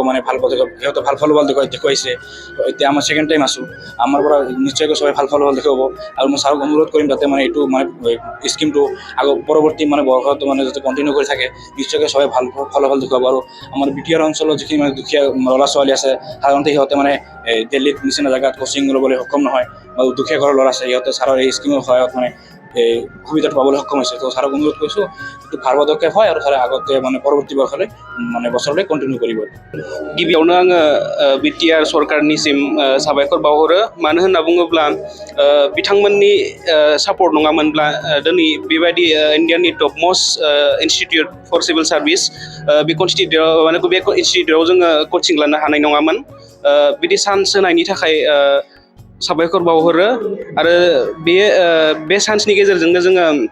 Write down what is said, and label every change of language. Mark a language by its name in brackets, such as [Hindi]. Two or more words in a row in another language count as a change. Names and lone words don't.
[Assamese] মানে ভাল পদক্ষেপ সিহঁতে ভাল ফলাফল দেখুৱাইছে এতিয়া আমাৰ [English] second time [Assamese] আছোঁ আমাৰ পৰা নিশ্চয়কৈ সবাই ভাল ফলাফল দেখুৱাব আৰু মই ছাৰক অনুৰোধ কৰিম যাতে মানে এইটো মানে স্কিমটো পৰৱৰ্তী মানে বৰ্ষত মানে যাতে কণ্টিনিউ কৰি থাকে নিশ্চয়কৈ সবাই ভাল ফলাফল দেখুৱাব আৰু আমাৰ BTR অঞ্চলত যিখিনি মানে দুখীয়া ল'ৰা ছোৱালী আছে সাধাৰণতে সিহঁতে মানে দিল্লীত নিচিনা জেগাত কোচিং ল'বলৈ সক্ষম নহয় বা দুখীয়া ঘৰৰ ল'ৰা আছে সিহঁতে ছাৰৰ এই স্কিমৰ সহায়ত মানে এই সুবিধাটো পাবলৈ সক্ষম হৈছে তো ছাৰক অনুৰোধ কৰিছোঁ এইটো ভাল পদক্ষেপ হয় আৰু ছাৰে আগতে মানে পৰৱৰ্তী বৰ্ষলৈ মানে বছৰলৈ কণ্টিনিউ কৰিব [Bodo] गिबियावनो आङो BTR सरकारनिसिम साबायखर बावहरो मानो होनना बुङोब्ला बिथांमोननि सापर्ट नङामोनब्ला दिनै बेबायदि इन्डियानि [English] top most institute for civil service [Bodo] बे इनस्टिट्युटआव जोङो कचिं लानो हानाय नङामोन बिदि चान्स होनायनि थाखाय साबायखर बावहरो आरो बे चान्सनि गेजेरजोंनो जोङो